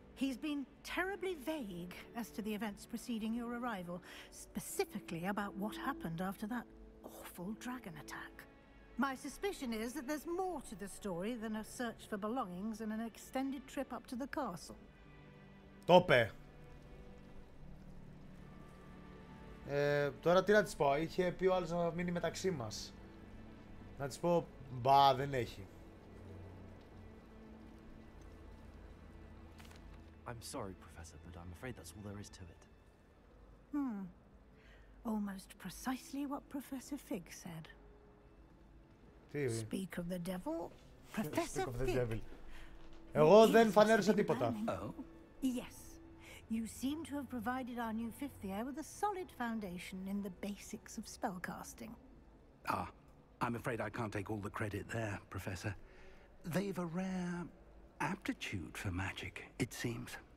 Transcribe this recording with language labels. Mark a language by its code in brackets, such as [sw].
[en] He's been terribly vague as to the events preceding your arrival, specifically about what happened after that awful dragon attack. My suspicion is that there's more to the story than a search for belongings and an extended trip up to the castle. [el] Το είπε. Τώρα τι να της πω, είχε πει ο άλλος να μείνει μεταξύ μας. Να της πω, μπα, δεν έχει. [en] I'm sorry, Professor, but I'm afraid that's all there is to it. Almost precisely what Professor Fig said. Speak of the devil, Professor Fig. [el] Εγώ δεν φανέρωσα τίποτα. [en] Yes, you seem to have provided our new fifth year with a solid foundation in the basics of spellcasting. I'm afraid I can't take all the credit there, Professor. They've a rare aptitude for magic, it seems.